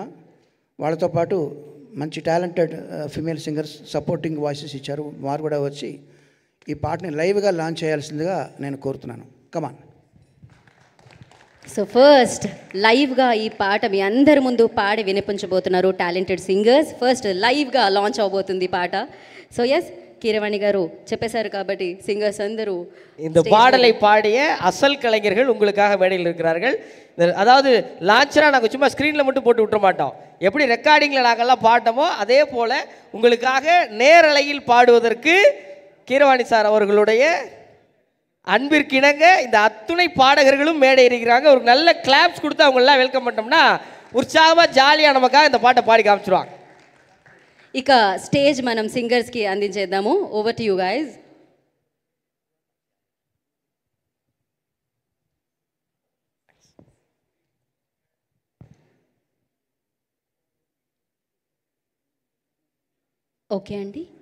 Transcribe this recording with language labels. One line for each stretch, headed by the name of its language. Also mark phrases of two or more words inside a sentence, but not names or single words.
Telugu: వాళ్ళతో పాటు మంచి
English: talented female singers supporting voices
Telugu: ఇచ్చారు. వారు కూడా వచ్చి ఈ పాటని లైవ్గా లాంచ్ చేయాల్సిందిగా నేను కోరుతున్నాను. కమాన్.
English: so first
Telugu: లైవ్గా ఈ పాట మీ అందరి ముందు పాడి వినిపించబోతున్నారు
English: talented singers.
Telugu: ఫస్ట్ లైవ్గా లాంచ్ అవబోతుంది పాట.
English: so yes,
Telugu: கீரவாணி காரு చెప్పేశారు కాబట్టి సింగర్స్ అందరూ
Tamil: இந்த பாடலை பாடிய அசல் கலைஞர்கள் உங்களுக்காக மேடையில் இருக்கிறார்கள். அதாவது லான்ச்சராக நாங்கள் சும்மா ஸ்க்ரீனில் மட்டும் போட்டு விட்டுற மாட்டோம். எப்படி ரெக்கார்டிங்கில் நாங்கள்லாம் பாட்டோமோ அதே போல் உங்களுக்காக நேரலையில் பாடுவதற்கு கீரவாணி சார் அவர்களுடைய அன்பிற்கிணங்க இந்த அத்துணை பாடகர்களும் மேடை இருக்கிறாங்க. ஒரு நல்ல கிளாப்ஸ் கொடுத்து அவங்களெல்லாம் வெல்கம் பண்ணிட்டோம்னா உற்சாகமாக ஜாலியாக நமக்காக இந்த பாட்டை பாடி காமிச்சிருவாங்க.
Telugu: ఇక స్టేజ్ మనం సింగర్స్కి అందించేద్దాము.
English: over to you guys. okay అండి.